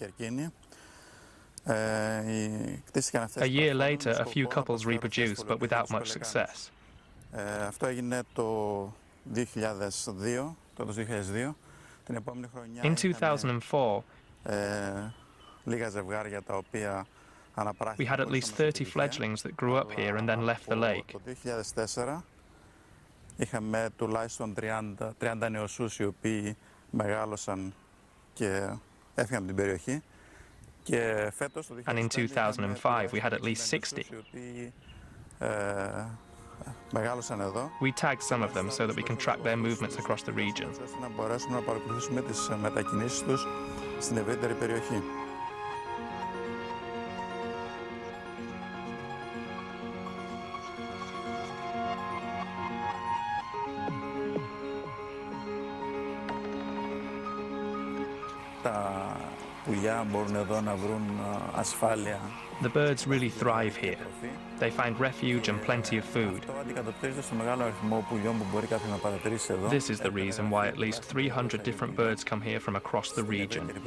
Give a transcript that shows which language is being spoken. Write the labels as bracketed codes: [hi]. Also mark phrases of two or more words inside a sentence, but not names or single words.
[en] A year later, a few couples reproduced, but without much success. In 2004, we had at least 30 fledglings that grew up here and then left the lake. [el] Είχαμε τουλάχιστον 30 νεοσσούς οι οποίοι μεγάλωσαν και έφυγαν από την περιοχή. [en] And in 2005, we had at least 60. We tagged some of them so that we can track their movements across the region. [el] Να μπορέσουμε να παρακολουθήσουμε τις μετακινήσεις τους στην ευρύτερη περιοχή. Τα πουλιά μπορούν εδώ να βρουν ασφάλεια. [en] The birds really thrive here. They find refuge and plenty of food. This is the reason why at least 300 different birds come here from across the region.